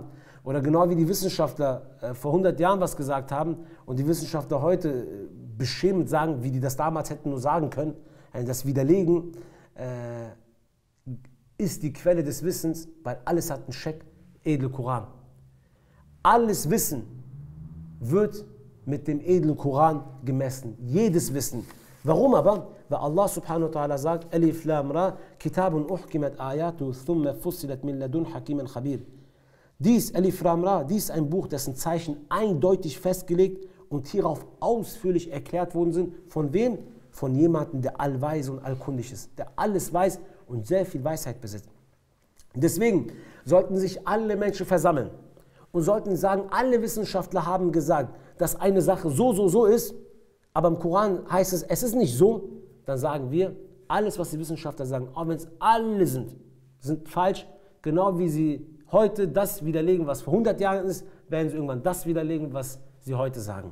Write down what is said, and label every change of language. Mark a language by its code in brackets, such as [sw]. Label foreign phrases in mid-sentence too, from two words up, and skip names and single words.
[de] Oder genau wie die Wissenschaftler vor 100 Jahren was gesagt haben und die Wissenschaftler heute beschämend sagen, wie die das damals hätten nur sagen können, das widerlegen, ist die Quelle des Wissens, weil alles hat einen Scheck, edle Koran. Alles Wissen wird mit dem edlen Koran gemessen. Jedes Wissen. Warum aber? [ar] Weil الله سبحانه وتعالى sagt, الر كتاب أحكمت آياته ثم فصلت من لدن حكيم خبير. [de] Dies, [ar] الر, [de] dies ist ein Buch, dessen Zeichen eindeutig festgelegt und hierauf ausführlich erklärt worden sind. Von wem? Von jemandem, der allweise und allkundig ist, der alles weiß und sehr viel Weisheit besitzt. Deswegen sollten sich alle Menschen versammeln und sollten sagen, alle Wissenschaftler haben gesagt, dass eine Sache so ist, aber im Koran heißt es, es ist nicht so, dann sagen wir, alles, was die Wissenschaftler sagen, auch wenn es alle sind falsch, genau wie sie heute das widerlegen, was vor 100 Jahren ist, werden sie irgendwann das widerlegen, was sie heute sagen.